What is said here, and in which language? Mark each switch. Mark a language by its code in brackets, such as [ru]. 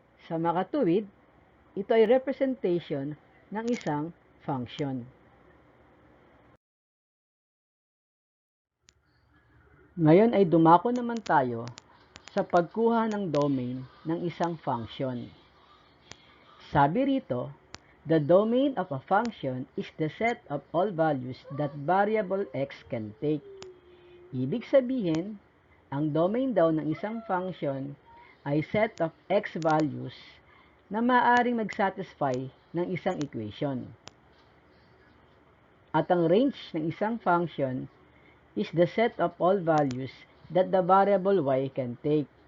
[tl] Sa makatuwid, ito ay representation ng isang function. Ngayon ay dumako naman tayo sa pagkuha ng domain ng isang function. Sabi rito, [en] The domain of a function is the set of all values that variable x can take. [tl] Ibig sabihin, ang domain daw ng isang function ay set of x values na maaaring mag-satisfy ng isang equation. At ang range ng isang [en] function is the set of all values that the variable y can take.